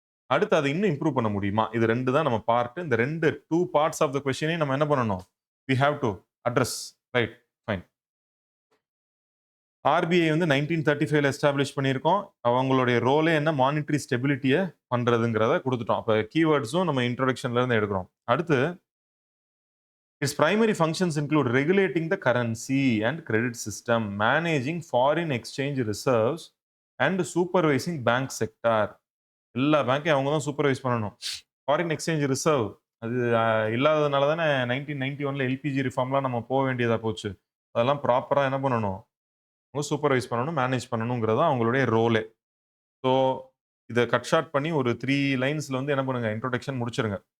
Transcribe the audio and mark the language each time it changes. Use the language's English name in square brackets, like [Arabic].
[Tamil] அடுத்து அத இன்னும் இம்ப்ரூவ் பண்ண முடியுமா? இது 2 தான் நம்ம பார்ட். இந்த 2 பார்ட்ஸ் ஆஃப் த கொஸ்டினையும் நம்ம என்ன பண்ணணும்? [English] We have to address. Right. Fine. [Tamil] RBI வந்து 1935ல எஸ்டாப்ளிஷ் பண்ணியிருக்கோம். அவங்களுடைய ரோலே என்ன? மானிட்டரி ஸ்டெபிலிட்டிய பண்றதுங்கிறத குடுத்துட்டோம். அப்ப கீவேர்ட்ஸும் நம்ம இன்ட்ரோடக்ஷன்ல இருந்து எடுக்கிறோம். அடுத்து [English] its primary functions include regulating the currency and credit system, managing foreign exchange reserves and supervising bank sector. [Tamil] எல்லா பேங்க்கையும் அவங்க தான் சூப்பர்வைஸ் பண்ணணும். ஃபாரின் எக்ஸ்சேஞ்ச் ரிசர்வ் அது இல்லாததுனால தானே 1991ல எல்பிஜி ரிஃபார்ம்லாம் நம்ம போக வேண்டியதா போச்சு. அதெல்லாம் ப்ராப்பரா என்ன பண்ணணும்? அவங்க சூப்பர்வைஸ் பண்ணணும், மேனேஜ் பண்ணணுங்கிறது தான் அவங்களுடைய ரோலே. ஸோ இத கட் ஷார்ட் பண்ணி ஒரு 3 லைன்ஸ்ல வந்து என்ன பண்ணுங்க, இன்ட்ரோடக்ஷன் முடிச்சிருங்க.